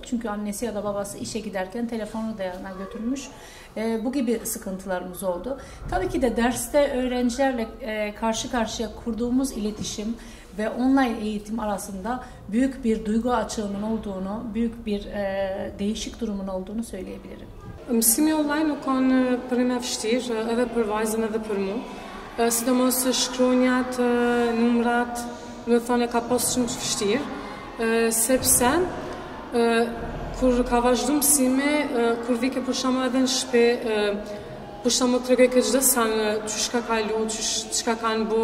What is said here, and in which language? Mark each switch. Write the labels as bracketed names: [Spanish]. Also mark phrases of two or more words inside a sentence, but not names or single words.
[Turkish] Çünkü annesi ya da babası işe giderken telefonu da yanına götürmüş. Bu gibi sıkıntılarımız oldu. Tabii ki de derste öğrencilerle karşı karşıya kurduğumuz iletişim ve online eğitim arasında büyük bir duygu açığının olduğunu, büyük bir değişik durumun olduğunu söyleyebilirim. [Albanian] Mësimi online u kanë për me vështirë edhe për vajzën edhe për mu. Sidomos shkronjat, numrat, më thonë ka pas shumë të vështirë, sepse kur ka vazhdu mësimi, kur vike për shembull edhe në shtëpi, për shembull tregoj këtë çdo sa çish ka kalu, çish ka kanë bu.